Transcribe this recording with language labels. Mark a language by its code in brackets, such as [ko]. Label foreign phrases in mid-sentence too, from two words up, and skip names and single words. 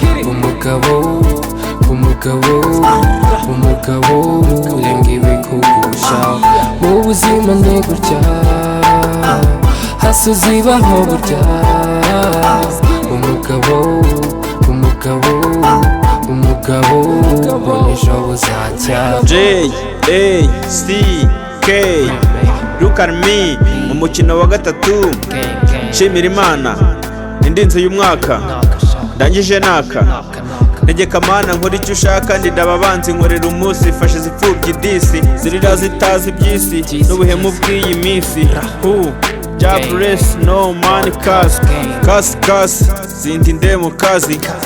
[rw] Umugabo, umugabo, umugabo, urenga ibikugusha. Mu buzima ni gutya, hasi uzibaho burya. Umugabo, umugabo, umugabo, ubona ejo buzacya. [en] J A C K, look at me, [rw] mu mukino wa gatatu, nshimira Imana, indinze uyu mwaka, ndangije naka. Ntegeka Mana nkora icyo ushaka, ndinda ababanzi, nkorera umunsi, fashe izipfubyi disi, zirira zitazi iby'isi, n'ubuhemu bw'iyi minsi. [en] Who? Ja bless, no money, cause, cause, cause, [rw] zindi nde mu kazi.